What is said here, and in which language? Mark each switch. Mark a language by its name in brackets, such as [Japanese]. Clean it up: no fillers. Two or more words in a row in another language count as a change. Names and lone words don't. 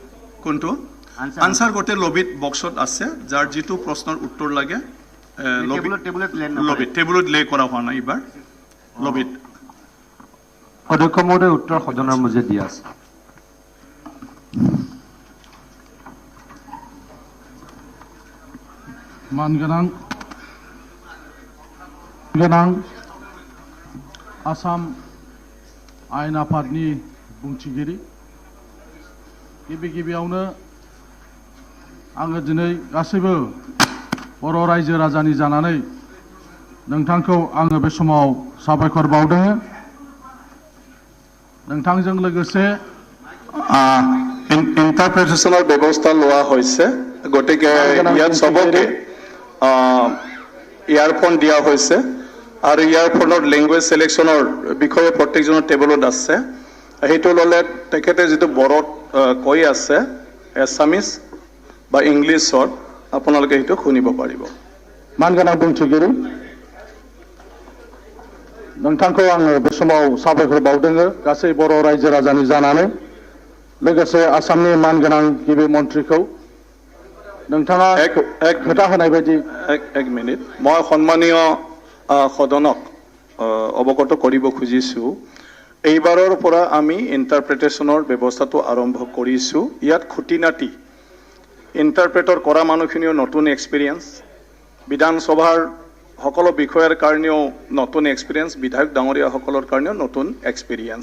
[Assamese] কোনটো আনসাৰ গোটে লবিত বক্সত আছে যাৰ যিটো প্ৰশ্নৰ উত্তৰ লাগে টেবুলত লে কৰা হোৱা নাই এইবাৰ লবিত অধ্যক্ষ মহোদয় উত্তৰ সদনৰ মজিয়াত দিয়া আছে [Bodo] মানগানাং आसाम आयेन आफादनि बुंथिगिरि गिबियावनो आङो दिनै गासैबो बर' रायजो राजानि जानानै नोंथांखौ आङो बे समाव साबायखर बावदों नोंथांजों लोगोसे [Assamese] ইণ্টাৰপ্ৰিটেশ্যনৰ ব্যৱস্থা লোৱা হৈছে গতিকে ইয়াত সবকে ইয়াৰফোন দিয়া হৈছে আৰু [English] earphone language selection [Assamese] বিষয়ে প্ৰত্যেকজনৰ টেবুলত আছে সেইটো ল'লে তেখেতে যিটো বড়োত কৈ আছে এছামিজ বা ইংলিছত আপোনালোকে সেইটো শুনিব পাৰিব [Bodo] मानगोनां बुंथिगिरि नोंथांखौ आङो बे समाव साबायखर बावदों गासै बर' रायजो राजानि जानानै लोगोसे आसामनि मानगोनां गिबि मन्थ्रिखौ नोंथाङा [Hindi] एक [Bodo] खोथा होनाय बायदि [Hindi] एक मिनिट [Assamese] মই সন্মানীয় সদনক অৱগত কৰিব খুজিছোঁ এইবাৰৰ পৰা আমি ইণ্টাৰপ্ৰিটেশ্যনৰ ব্যৱস্থাটো আৰম্ভ কৰিছোঁ ইয়াত খুঁটিনাটি ইণ্টাৰপ্ৰেটৰ কৰা মানুহখিনিও নতুন এক্সপিৰিয়েঞ্চ বিধানসভাৰ সকলো বিষয়াৰ কাৰণেও নতুন এক্সপিৰিয়েঞ্চ, বিধায়ক ডাঙৰীয়াসকলৰ কাৰণেও নতুন এক্সপিৰিয়েঞ্চ।